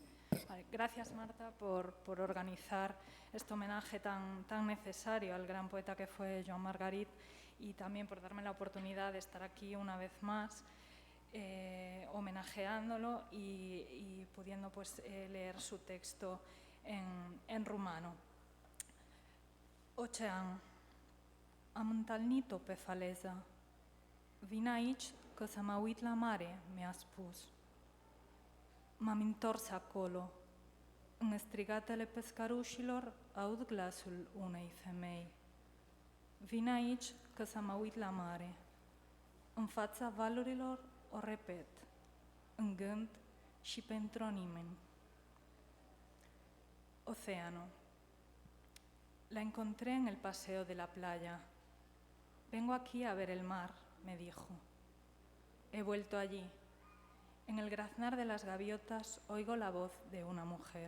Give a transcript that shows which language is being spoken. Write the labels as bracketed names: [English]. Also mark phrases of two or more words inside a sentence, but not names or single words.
[Spanish] Vale, gracias, Marta, por organizar este homenaje tan necesario al gran poeta que fue Joan Margarit y también por darme la oportunidad de estar aquí una vez más homenajeándolo y pudiendo pues, leer su texto en rumano. [Romanian] Ocean, am întâlnit-o pe faleză. Vin aici că să mă uit la mare, mi-a spus. M-am întors acolo. În strigatele pescarușilor aud glasul unei femei. Vin aici că să mă uit la mare. În fața valurilor o repet, în gând și pentru nimeni. [Spanish] Océano. La encontré en el paseo de la playa. Vengo aquí a ver el mar, me dijo. He vuelto allí. En el graznar de las gaviotas oigo la voz de una mujer.